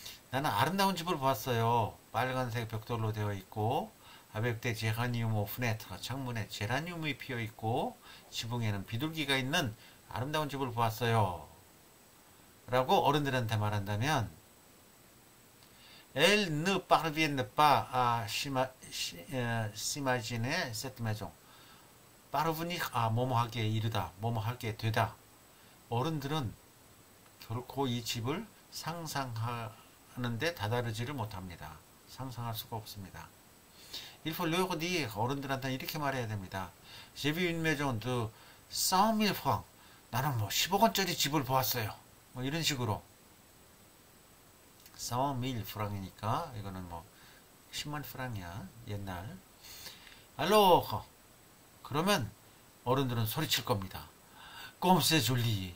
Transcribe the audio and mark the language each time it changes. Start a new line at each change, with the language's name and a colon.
Korean: 나는 아름다운 집을 봤어요. 빨간색 벽돌로 되어 있고
French: avec des géraniums aux fenêtres.
Korean: 창문에 제라늄이 피어 있고 지붕에는 비둘기가 있는 아름다운 집을 보았어요. 라고 어른들한테 말한다면
French: Elles ne parviennent pas à s'imaginer cette maison.
Korean: parvenir, 뭐뭐 하기에 이르다, 뭐뭐 하기에 되다. 어른들은 결코 이 집을 상상하는데 다다르지를 못합니다. 상상할 수가 없습니다.
French: Il faut leur dire,
Korean: 어른들한테 이렇게 말해야 됩니다.
French: J'ai vu une maison de 100,000 francs.
Korean: 나는 뭐 10억 원짜리 집을 보았어요. 뭐 이런 식으로. 100,000 프랑이니까 이거는 뭐 10만 프랑이야. 옛날. Alors, 그러면 어른들은 소리칠 겁니다.
French: Comme c'est joli.